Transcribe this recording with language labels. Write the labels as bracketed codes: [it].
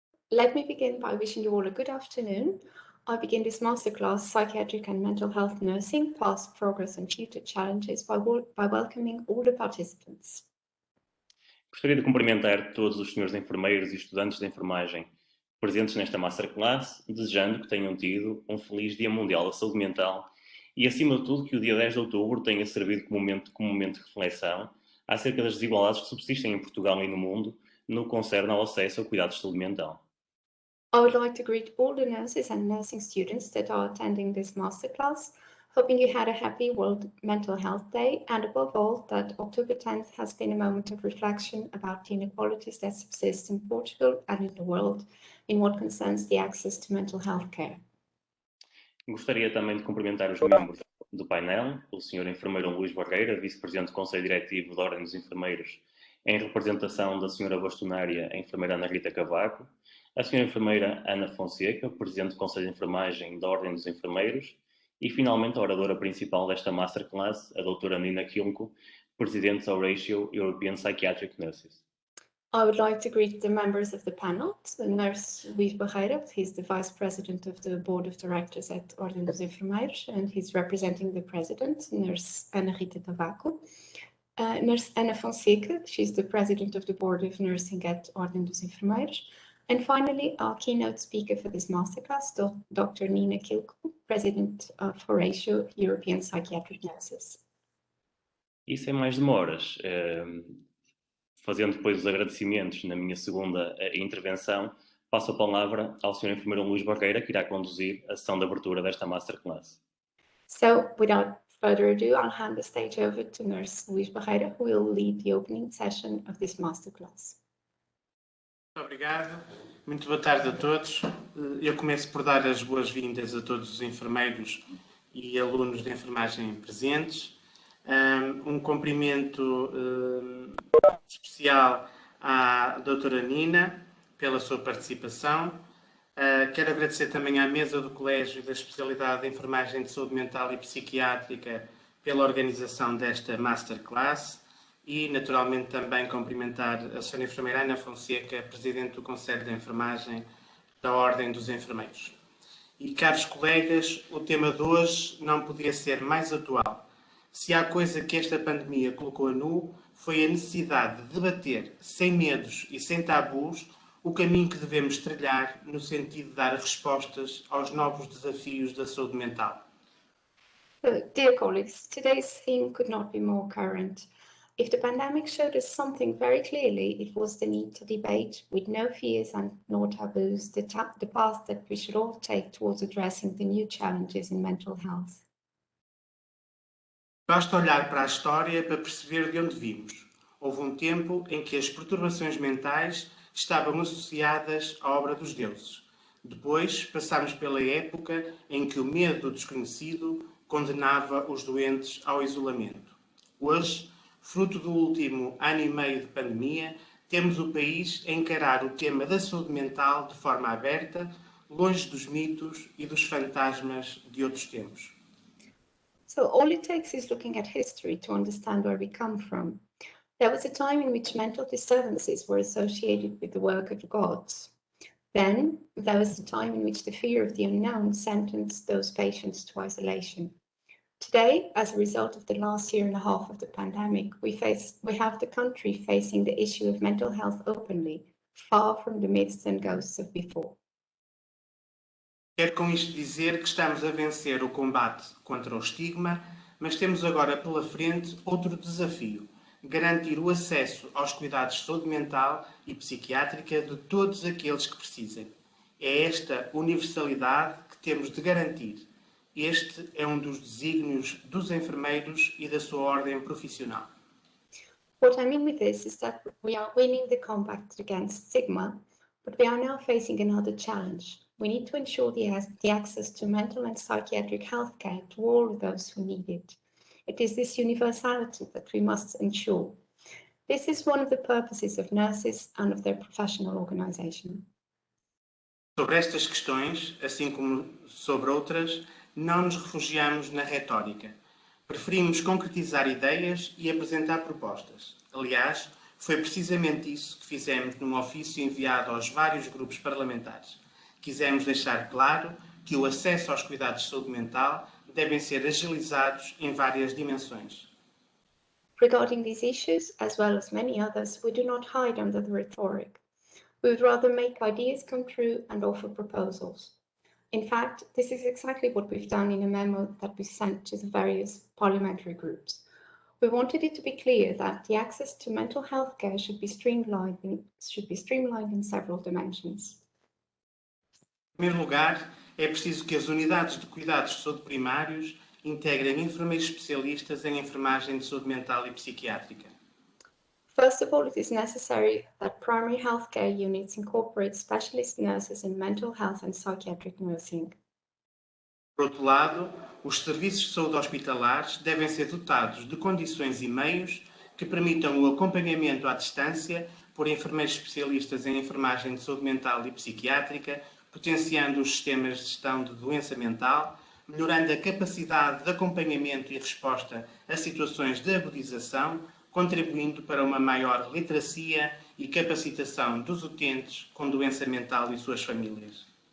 [en] Let me begin by wishing you all a good afternoon. I begin this Masterclass Psychiatric and Mental Health Nursing, Past Progress and Future Challenges by welcoming all the participants. [pt] Gostaria de cumprimentar todos os senhores enfermeiros e estudantes de enfermagem presentes nesta Masterclass, desejando que tenham tido um feliz Dia Mundial da Saúde Mental e, acima de tudo, que o dia 10 de outubro tenha servido como momento de reflexão acerca das desigualdades que subsistem em Portugal e no mundo no que concerne ao acesso ao cuidado de saúde mental. [en] I would like to greet all the nurses and nursing students that are attending this Masterclass, hoping you had a happy World Mental Health Day and, above all, that October 10th has been a moment of reflection about the inequalities that subsist in Portugal and in the world in what concerns the access to mental health care. [pt] Gostaria também de cumprimentar os membros do painel, o Sr. Enfermeiro Luís Barreira, Vice-Presidente do Conselho Diretivo da Ordem dos Enfermeiros, em representação da Sra. Bastonária, a Enfermeira Ana Rita Cavaco, a Sra. Enfermeira Ana Fonseca, Presidente do Conselho de Enfermagem da Ordem dos Enfermeiros, e finalmente a oradora principal desta Masterclass, a Dra. Nina Kilco, Presidente da Ratio European Psychiatric Nurses. [en] I would like to greet the members of the panel, the nurse Luís Barreira, he's the Vice President of the Board of Directors at Ordem dos Enfermeiros, and he's representing the President, Nurse Ana Rita Cavaco. Nurse Ana Fonseca, she's the President of the Board of Nursing at Ordem dos Enfermeiros. And finally, our keynote speaker for this masterclass, Dr. Nina Kilco, President of Horatio European Psychiatric Nurses. [pt] E sem mais demoras, fazendo depois os agradecimentos na minha segunda intervenção, passo a palavra ao Sr. Enfermeiro Luís Barreira, que irá conduzir a sessão de abertura desta Masterclass. [en] So, without further ado, I'll hand the stage over to Nurse Luís Barreira, who will lead the opening session of this Masterclass. [pt] Muito obrigado. Muito boa tarde a todos. Eu começo por dar as boas-vindas a todos os enfermeiros e alunos de enfermagem presentes. Um cumprimento especial à doutora Nina pela sua participação. Quero agradecer também à mesa do Colégio da Especialidade de Enfermagem de Saúde Mental e Psiquiátrica pela organização desta Masterclass e, naturalmente, também cumprimentar a Sra. Enfermeira Ana Fonseca, Presidente do Conselho de Enfermagem da Ordem dos Enfermeiros. E, caros colegas, o tema de hoje não podia ser mais atual. Se há coisa que esta pandemia colocou a nu, foi a necessidade de debater, sem medos e sem tabus, o caminho que devemos trilhar no sentido de dar respostas aos novos desafios da saúde mental. [en] Dear colleagues, today's theme could not be more current. If the pandemic showed us something very clearly, it was the need to debate, with no fears and no taboos, the path that we should all take towards addressing the new challenges in mental health. [pt] Basta olhar para a história para perceber de onde vimos. Houve um tempo em que as perturbações mentais estavam associadas à obra dos deuses. Depois, passámos pela época em que o medo do desconhecido condenava os doentes ao isolamento. Hoje, fruto do último ano e meio de pandemia, temos o país a encarar o tema da saúde mental de forma aberta, longe dos mitos e dos fantasmas de outros tempos. [en] So all it takes is looking at history to understand where we come from. There was a time in which mental disturbances were associated with the work of the gods. Then there was the time in which the fear of the unknown sentenced those patients to isolation. Today, as a result of the last year and a half of the pandemic, we have the country facing the issue of mental health openly, far from the myths and ghosts of before. [pt] Quero com isto dizer que estamos a vencer o combate contra o estigma, mas temos agora pela frente outro desafio: garantir o acesso aos cuidados de saúde mental e psiquiátrica de todos aqueles que precisem. É esta universalidade que temos de garantir. Este é um dos desígnios dos enfermeiros e da sua ordem profissional. [en] What I mean with this is that we are winning the combat against stigma, but we are now facing another challenge. We need to ensure the access to mental and psychiatric health care to all of those who need it. It is this universality that we must ensure. This is one of the purposes of nurses and of their professional organization. [pt] Sobre estas questões, assim como sobre outras, não nos refugiamos na retórica. Preferimos concretizar ideias e apresentar propostas. Aliás, foi precisamente isso que fizemos num ofício enviado aos vários grupos parlamentares. Quisemos deixar claro que o acesso aos cuidados de saúde mental devem ser agilizados em várias dimensões. [en] Regarding these issues, as well as many others, we do not hide under the rhetoric. We would rather make ideas come true and offer proposals. In fact, this is exactly what we've done in a memo that we sent to the various parliamentary groups. We wanted it to be clear that the access to mental health care should be streamlined in several dimensions. [pt] Em primeiro lugar, é preciso que as unidades de cuidados de saúde primários integrem enfermeiros especialistas em enfermagem de saúde mental e psiquiátrica. [en] First of all, it is necessary that primary healthcare units incorporate specialist nurses in mental health and psychiatric nursing. [pt] Por outro lado, os serviços de saúde hospitalares devem ser dotados de condições e meios que permitam o acompanhamento à distância por enfermeiros especialistas em enfermagem de saúde mental e psiquiátrica, potenciando os sistemas de gestão de doença mental, melhorando a capacidade de acompanhamento e resposta a situações de agudização, contribuindo para uma maior literacia e capacitação dos utentes com doença mental e suas famílias.